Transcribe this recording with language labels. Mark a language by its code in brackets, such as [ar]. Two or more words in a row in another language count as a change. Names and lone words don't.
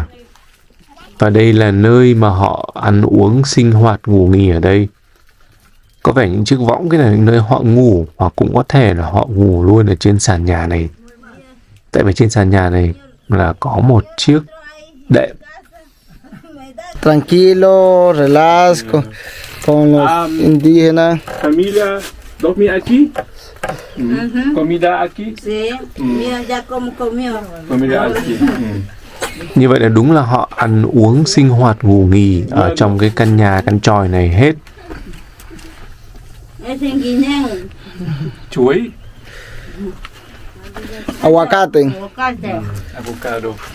[vi] Và đây là nơi mà họ ăn uống, sinh hoạt, ngủ nghỉ ở đây. Có vẻ những chiếc võng cái này là nơi họ ngủ, hoặc cũng có thể là họ ngủ luôn ở trên sàn nhà này. Tại vì trên sàn nhà này là có một chiếc đệm. [es] Tranquilo, relax con los indígenas. Familia, dormir aquí? Comida aquí? Sí, mira ya como comió. Comida aquí. [vi] Như vậy là đúng là họ ăn uống, sinh hoạt, ngủ nghỉ ở trong cái căn nhà, căn chòi này hết. Chuối. [es] Aguacate. [en] Avocado.